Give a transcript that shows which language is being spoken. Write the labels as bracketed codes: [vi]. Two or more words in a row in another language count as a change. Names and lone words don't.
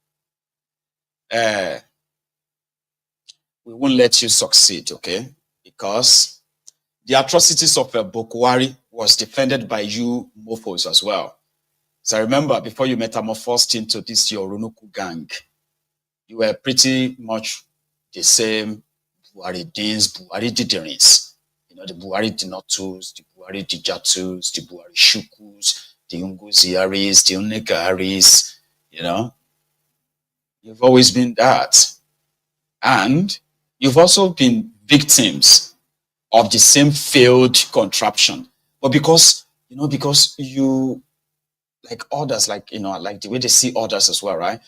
[en] We won't let you succeed, okay? Because the atrocities of Bokwari was defended by you mofos as well. So I remember before you metamorphosed into this your Ronuku gang, you were pretty much the same Buhari Deans, Buhari Diderins. You know, the Buhari Dinotus, the Buhari Dijatus, the Buhari Shukus, the Unguziaris, the Unegaris, you know. You've always been that. And you've also been victims of the same failed contraption. But because you, like others, like the way they see others as well, right?